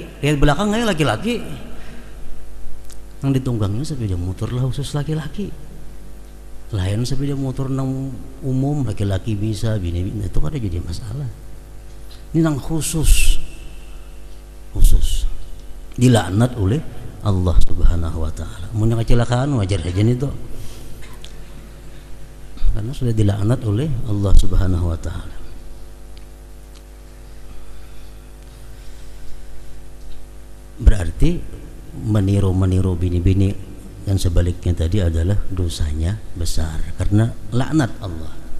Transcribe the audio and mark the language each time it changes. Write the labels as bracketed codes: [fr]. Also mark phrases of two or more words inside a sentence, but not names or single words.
[id] Lihat belakang aja laki-laki, yang ditunggangnya sepeda motor lah khusus laki-laki. [bjn] Lain sepeda motor nang umum laki-laki bisa, bini-bini itu kada jadi masalah. [id] Ini nang khusus dilaknat oleh Allah [ar] Subhanahu wa ta'ala. [bjn] Mun kecelakaan wajar aja nih tuh, karena sudah dilaknat oleh Allah [ar] Subhanahu wa ta'ala. [id] berarti meniru bini-bini dan sebaliknya tadi adalah dosanya besar karena laknat Allah.